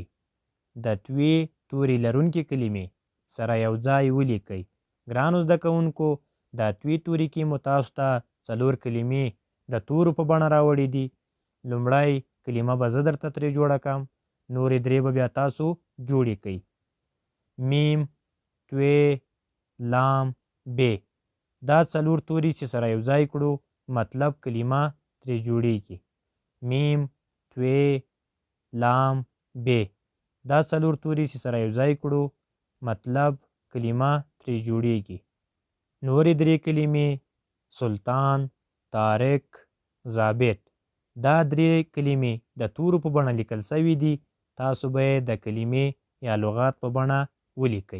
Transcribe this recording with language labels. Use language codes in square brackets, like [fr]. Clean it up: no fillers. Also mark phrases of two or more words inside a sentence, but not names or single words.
[ps] د توی توري لرونکي کلمې سره یو ځای ولیکئ. ګرانو زده کوونکو، د توی توري کې مو تاسو ته 4 کلمې د تورو په بڼه راوړې دي. لومړی کلمه به زه درته ترې جوړه کړم، نورې 3 به بیا تاسو جوړې کړئ. میم، توی، لام، ب. دا 4 توري چې سره یو ځای کړو مطلب کلمه ترې جوړیږي. میم، توی، لام، ب. دا 4 توري چې سره یو ځای کړو مطلب کلمه ترې جوړیږي. نورې 3 کلمې: سلطان، طارق، ضابط. دا 3 کلمې د تورو په بڼه لیکل سوي دي. تاسو به یې د کلمې یا لغات په بڼه ولیکئ.